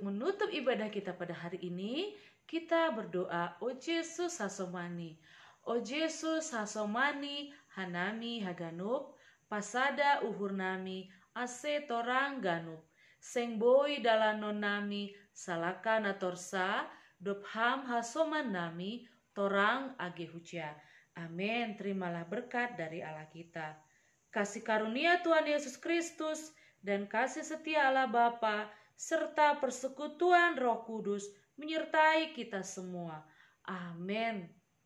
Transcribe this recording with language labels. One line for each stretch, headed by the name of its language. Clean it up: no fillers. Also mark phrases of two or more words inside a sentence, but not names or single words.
Indonesian: menutup ibadah kita pada hari ini, kita berdoa,
Batak Simalungun: O Yesus hasomani, O Yesus hasomani, hanami haganup, pasada uhur nami, ase torang ganup, seng boi dalanon nami, salakan atorsa, dopham hasoman nami, torang age hucia.
Indonesian: Amin. Terimalah berkat dari Allah kita. Kasih karunia Tuhan Yesus Kristus dan kasih setia Allah Bapa serta persekutuan Roh Kudus menyertai kita semua. Amin.